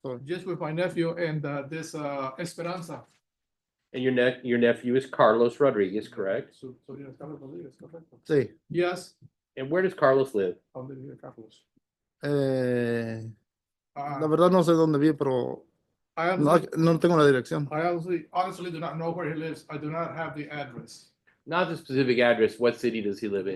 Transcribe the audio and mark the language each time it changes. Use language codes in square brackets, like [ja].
[en] Just with my nephew and this Esperanza. And your nephew is Carlos Rodriguez, correct? [es] Su sobrino es Carlos Rodríguez, correcto. Sí, [en] Yes. And where does Carlos live? [es] ¿A dónde vive Carlos? la verdad no sé dónde vive, pero [en] I [es] no, [en] honestly, [es] no tengo la dirección. [en] honestly do not know where he lives. I do not have the address. Not the specific address. What city does he live in?